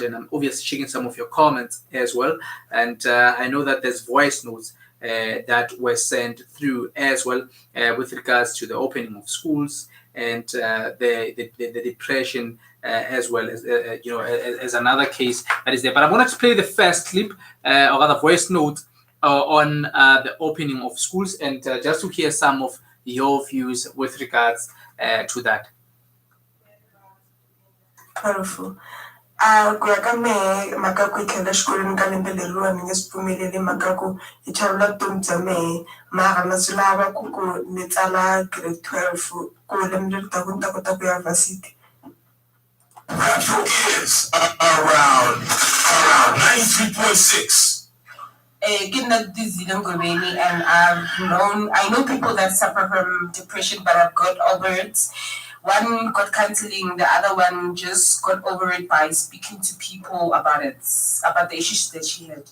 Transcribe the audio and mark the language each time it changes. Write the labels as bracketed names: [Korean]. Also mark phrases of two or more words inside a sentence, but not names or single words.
[English] And I'm obviously checking some of your comments as well. And I know that there's voice notes that were sent through as well with regards to the opening of schools and the depression as well as another case that is there. But I wanted to play the first clip or rather voice note on the opening of schools, and just to hear some of your views with regards to that. Powerful. [Tsonga] Ku ya ka mehe mhaka ku tlhela xikolweni ka lembe leriwa ni nge swi pfumeleli mhaka ku hi chavula vutomi bya mehe, mara na swi lava ku ni tsala grade 12 ku lembe leri taka ni ta kota ku ya varsity. [English] Is around 93.6. and I know people that suffer from depression but have got over it. One got counseling, the other one just got over it by speaking to people about it, about the issues that she had.